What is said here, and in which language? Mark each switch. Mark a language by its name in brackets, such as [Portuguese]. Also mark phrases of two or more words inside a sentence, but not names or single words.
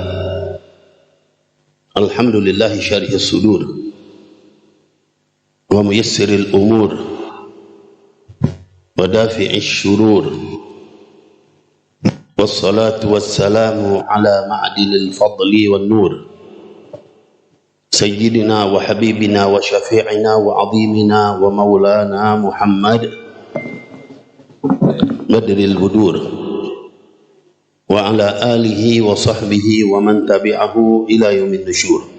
[Arabic] الحمد لله شارح الصدور وميسر الأمور ودافع الشرور. والصلاة والسلام على معدن الفضل والنور. سيدنا وحبيبنا وشفيعنا وعظيمنا ومولانا محمد بدر البدور وعلى آله وصحبه ومن تبعه إلى يوم النشور.